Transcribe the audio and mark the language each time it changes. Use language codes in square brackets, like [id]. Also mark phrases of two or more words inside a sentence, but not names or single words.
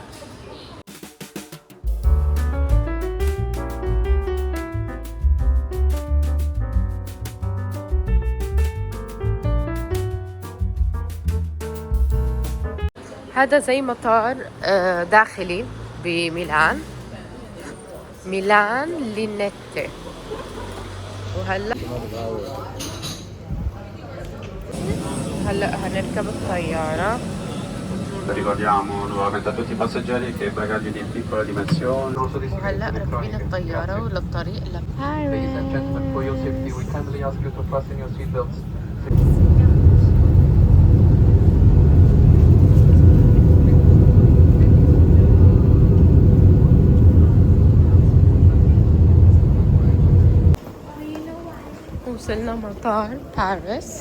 [ar] هذا زي مطار داخلي بميلان، ميلان لينيتي. وهلا هنركب الطيارة. [it] Ricordiamo nuovamente a tutti i passeggeri che i bagagli di piccola dimensione non sono [ar] وهلا راكبين الطيارة وللطريق لباريس. وصلنا مطار باريس.